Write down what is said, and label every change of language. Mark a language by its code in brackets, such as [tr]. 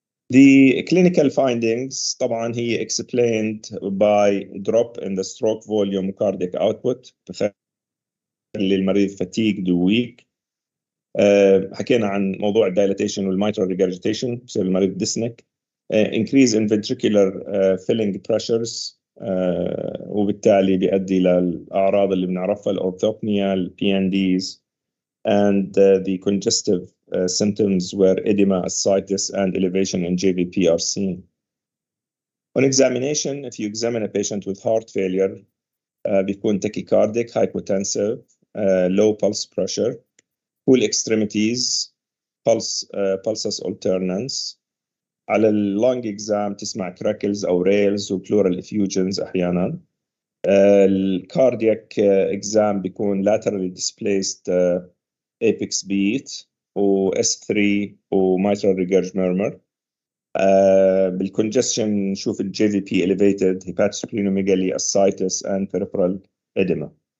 [en] The clinical findings [ar] طبعا هي [en] explained by drop in the stroke volume cardiac output، تخلي المريض fatigued و weak. [ar] حكينا عن موضوع dilatation والmitral regurgitation بسبب المريض dyspneic. [en] increase in ventricular filling pressures [ar] وبالتالي بيؤدي للأعراض اللي بنعرفها الأورثوبنيا [en] PNDs and the congestive symptoms where edema, ascites and elevation in JVP are seen. On examination, if you examine a patient with heart failure [ar] بيكون [en] tachycardic, hypotensive, low pulse pressure, full extremities, pulsus alternans. [ar] على اللونج اكزام تسمع crackles او rails وpleural effusions احيانا. الكاردياك اكزام بيكون [en] laterally displaced apex beat و S3 و mitral regurg murmur. بالcongestion [ar] نشوف ال [en] JVP elevated, hepatosplenomegaly, ascites and peripheral edema.